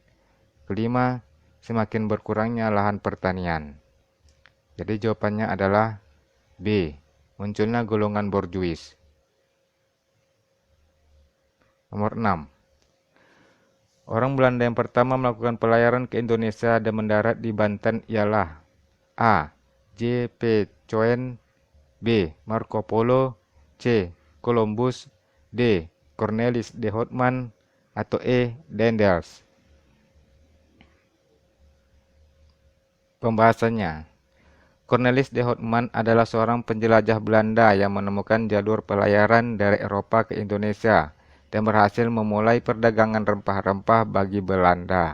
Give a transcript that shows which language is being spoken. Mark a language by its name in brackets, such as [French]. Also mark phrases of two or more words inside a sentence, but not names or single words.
[Indonesian] Kelima, semakin berkurangnya lahan pertanian. Jadi jawabannya adalah B. Munculnya golongan borjuis. Nomor 6. Orang Belanda yang pertama melakukan pelayaran ke Indonesia dan mendarat di Banten ialah A. J.P. Coen, B. Marco Polo, C. Columbus, D. Cornelis de Houtman, atau E. Daendels. Pembahasannya, Cornelis de Houtman adalah seorang penjelajah Belanda yang menemukan jalur pelayaran dari Eropa ke Indonesia dan berhasil memulai perdagangan rempah-rempah bagi Belanda.